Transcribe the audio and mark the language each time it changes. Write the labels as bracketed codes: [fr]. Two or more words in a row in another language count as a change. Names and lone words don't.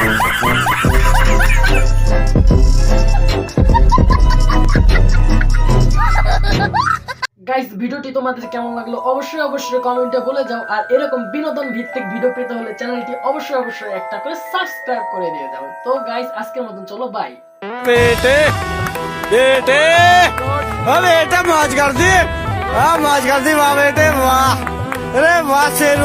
[bn] গাইস, ভিডিওটি তোমাদের কেমন লাগলো অবশ্যই কমেন্টে বলে যাও, আর এরকম বিনোদন ভিত্তিক ভিডিও পেতে হলে চ্যানেলটি অবশ্যই একটা করে সাবস্ক্রাইব করে দিয়ে যাও। তো গাইস, আজকের মতন চলো, বাই। [hi] बेटे बेटा मौज कर दी वाह बेटे वाह, अरे वाह शेर।